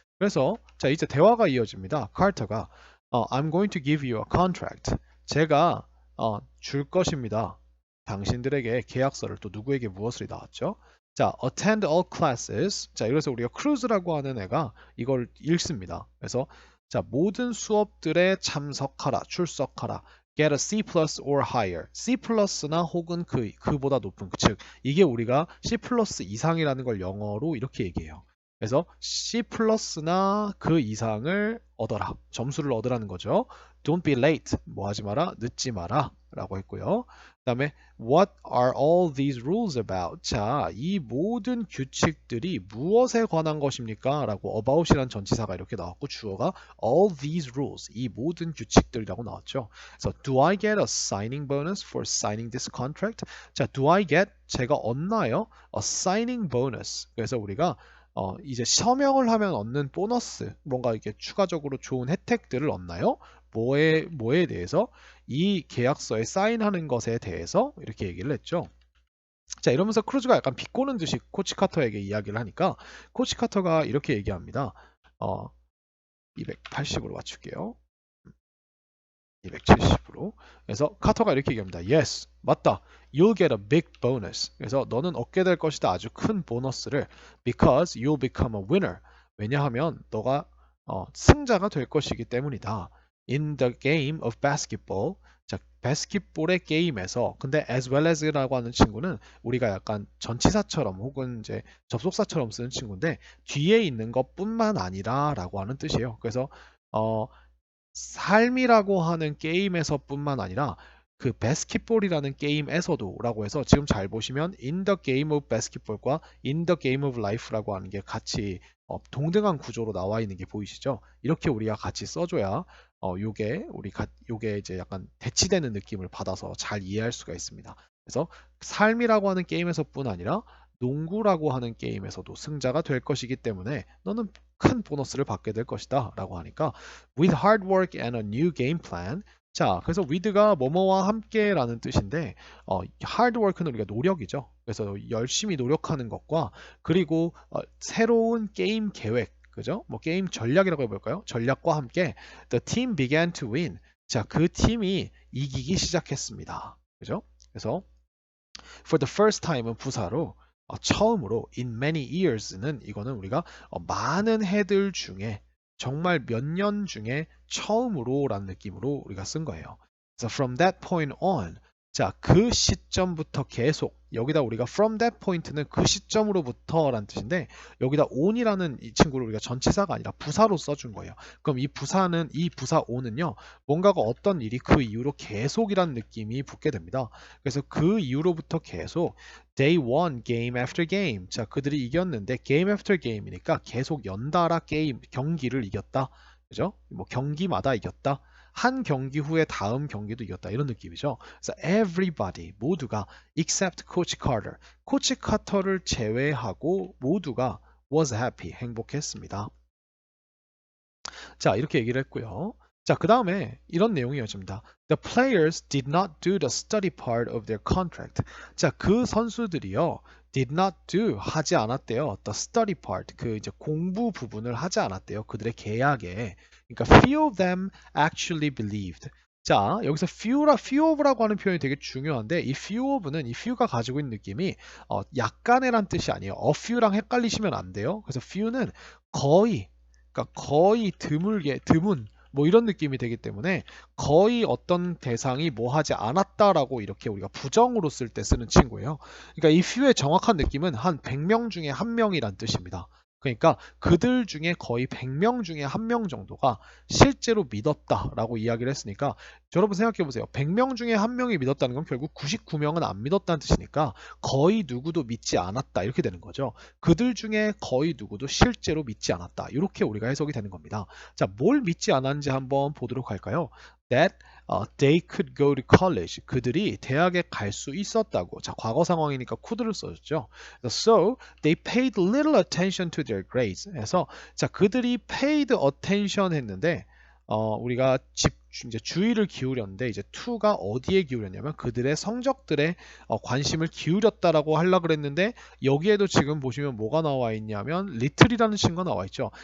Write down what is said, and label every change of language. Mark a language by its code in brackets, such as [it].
[ko] 그래서 자 이제 대화가 이어집니다. [en] 카터가 I'm going to give you a contract. [ko] 제가 줄 것입니다. 당신들에게 계약서를 또 누구에게 무엇을 나왔죠? [en] 자, attend all classes. [ko] 자, 그래서 우리가 cruise라고 하는 애가 이걸 읽습니다. 그래서 자, 모든 수업들에 참석하라, 출석하라. [en] Get a C plus or higher. [ko] C 플러스나 혹은 그보다 높은 즉 이게 우리가 C 플러스 이상이라는 걸 영어로 이렇게 얘기해요. 그래서 C 플러스나 그 이상을 얻어라. 점수를 얻으라는 거죠. [en] Don't be late. [ko] 뭐 하지 마라. 늦지 마라. 라고 했고요. [en] 그 다음에 What are all these rules about? [ko] 자, 이 모든 규칙들이 무엇에 관한 것입니까? 라고 about이란 전치사가 이렇게 나왔고 주어가 [en] all these rules. [ko] 이 모든 규칙들이라고 나왔죠. [en] 그래서 Do I get a signing bonus for signing this contract? 자, Do I get? [ko] 제가 얻나요? [en] A signing bonus. [ko] 그래서 우리가 이제 서명을 하면 얻는 보너스, 뭔가 이렇게 추가적으로 좋은 혜택들을 얻나요? 뭐에 대해서? 이 계약서에 사인하는 것에 대해서 이렇게 얘기를 했죠. 자, 이러면서 크루즈가 약간 비꼬는 듯이 코치 카터에게 이야기를 하니까 코치 카터가 이렇게 얘기합니다. 280으로 맞출게요. 270으로. 그래서 카터가 이렇게 얘기합니다. [en] Yes, [ko] 맞다. [en] You'll get a big bonus. [ko] 그래서 너는 얻게 될 것이다. 아주 큰 보너스를. [en] Because you'll become a winner. [ko] 왜냐하면 너가 승자가 될 것이기 때문이다. [en] In the game of basketball. [ko] 자, 바스켓볼의 게임에서 근데 [en] as well as [ko] 라고 하는 친구는 우리가 약간 전치사처럼 혹은 이제 접속사처럼 쓰는 친구인데 뒤에 있는 것뿐만 아니라라고 하는 뜻이에요. 그래서 어, 삶이라고 하는 게임에서뿐만 아니라 그 바스켓볼이라는 게임에서도 라고 해서 지금 잘 보시면 [en] in the game of basketball [ko] 과 [en] in the game of life [ko] 라고 하는 게 같이 동등한 구조로 나와 있는 게 보이시죠? 이렇게 우리가 같이 써줘야 요게 이제 약간 대치되는 느낌을 받아서 잘 이해할 수가 있습니다. 그래서 삶이라고 하는 게임에서뿐 아니라 농구라고 하는 게임에서도 승자가 될 것이기 때문에 너는 큰 보너스를 받게 될 것이다 라고 하니까 [en] with hard work and a new game plan. [ko] 자, 그래서 with가 뭐뭐와 함께라는 뜻인데 [en] hard work [ko] 는 우리가 노력이죠. 그래서 열심히 노력하는 것과 그리고 새로운 게임 계획, 그죠? 뭐 게임 전략이라고 해볼까요? 전략과 함께 [en] the team began to win. [ko] 자, 그 팀이 이기기 시작했습니다. 그죠? 그래서 [en] for the first time [ko] 은 부사로 처음으로 [en] in many years [ko] 는 이거는 우리가 많은 해들 중에 정말 몇 년 중에 처음으로라는 느낌으로 우리가 쓴 거예요. 그래서 [en] from that point on [ko] 자, 그 시점부터 계속 여기다 우리가 from that point는 그 시점으로부터라는 뜻인데 여기다 on이라는 이 친구를 우리가 전치사가 아니라 부사로 써준 거예요. 그럼 이 부사 on은요 뭔가가 어떤 일이 그 이후로 계속이라는 느낌이 붙게 됩니다. 그래서 그 이후로부터 계속 [en] they won game after game. [ko] 자, 그들이 이겼는데 [en] game after game [ko] 이니까 계속 연달아 게임 경기를 이겼다. 그죠? 뭐 경기마다 이겼다. 한 경기 후에 다음 경기도 이겼다. 이런 느낌이죠. [en] 그래서 everybody [ko] 모두가 [en] except Coach Carter. [ko] 코치 카터를 제외하고 모두가 [en] was happy. [ko] 행복했습니다. 자, 이렇게 얘기를 했고요. 자, 그 다음에 이런 내용이 이어집니다. [en] The players did not do the study part of their contract. [ko] 자, 그 선수들이요. [en] did not do [ko] 하지 않았대요. [en] The study part [ko] 그 이제 공부 부분을 하지 않았대요. 그들의 계약에. [en] 그러니까 few of them actually believed. [ko] 자, 여기서 few of라고 하는 표현이 되게 중요한데 이 few of는 이 few가 가지고 있는 느낌이 약간의란 뜻이 아니에요. a few랑 헷갈리시면 안 돼요. 그래서 few는 거의 그러니까 거의 드물게 드문 뭐 이런 느낌이 되기 때문에 거의 어떤 대상이 뭐 하지 않았다라고 이렇게 우리가 부정으로 쓸 때 쓰는 친구예요. 그러니까 이 few의 정확한 느낌은 한 100명 중에 한 명이란 뜻입니다. 그러니까 그들 중에 거의 100명 중에 한 명 정도가 실제로 믿었다라고 이야기를 했으니까 여러분 생각해 보세요. 100명 중에 한 명이 믿었다는 건 결국 99명은 안 믿었다는 뜻이니까 거의 누구도 믿지 않았다 이렇게 되는 거죠. 그들 중에 거의 누구도 실제로 믿지 않았다. 이렇게 우리가 해석이 되는 겁니다. 자, 뭘 믿지 않았는지 한번 보도록 할까요? [en] That they could go to college. [ko] 그들이 대학에 갈 수 있었다고. 자, 과거 상황이니까 could를 써줬죠. [en] So they paid little attention to their grades. [ko] 그래서 자, 그들이 [en] paid attention [ko] 했는데 우리가 이제 주의를 기울였는데 이제 to가 어디에 기울였냐면 그들의 성적들에 관심을 기울였다라고 하려고 그랬는데 여기에도 지금 보시면 뭐가 나와 있냐면 little이라는 친구가 나와 있죠.